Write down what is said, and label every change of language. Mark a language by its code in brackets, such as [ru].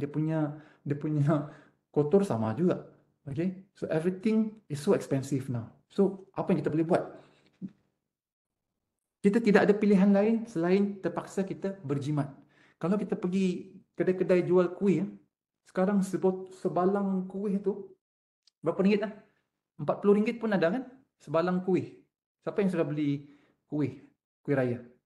[ms] Dia punya kotor sama juga. Okay? [en] So everything is so expensive now. [ms] So apa yang kita boleh buat? Kita tidak ada pilihan lain selain terpaksa kita berjimat. Kalau kita pergi kedai-kedai jual kuih, sekarang sebalang kuih tu berapa ringgit lah? RM40 pun ada, kan? Sebalang kuih. Siapa yang sudah beli kuih raya?